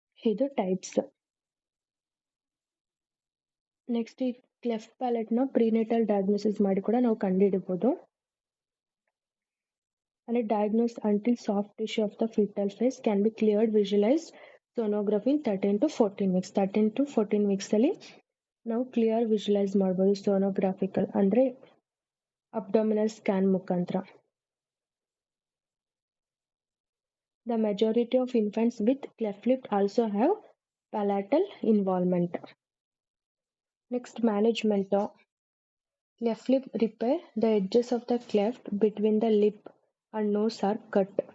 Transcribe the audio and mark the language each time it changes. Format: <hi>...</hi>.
<kn>ಇದು types. Next ಈ cleft palette ನ ಪ್ರಿನೇಟಲ್ ಡಯಾಗ್ನೋಸಿಸ್ ಮಾಡಿ ಕೂಡ ನಾವು ಕಂಡುಹಿಡಬಹುದು.</kn> <en>And diagnosed until soft tissue of the fetal face can be cleared visualized sonography in 13 to 14 weeks. 13 to 14 weeks</en> <kn>ಅಲ್ಲಿ ನಾವು ಕ್ಲಿಯರ್ ವಿಜುವಲೈಸ್ ಮಾಡಬಹುದು ಸೋನೋಗ್ರಾಫಿಕಲ್ ಅಂದ್ರೆ ಅಬ್ಡೋಮಿನಲ್ ಸ್ಕ್ಯಾನ್ ಮುಖಾಂತರ.</kn> <en>The majority of infants with cleft lip also have palatal involvement. Next, management of cleft lip repair. The edges of the cleft between the lip and nose are cut.</en>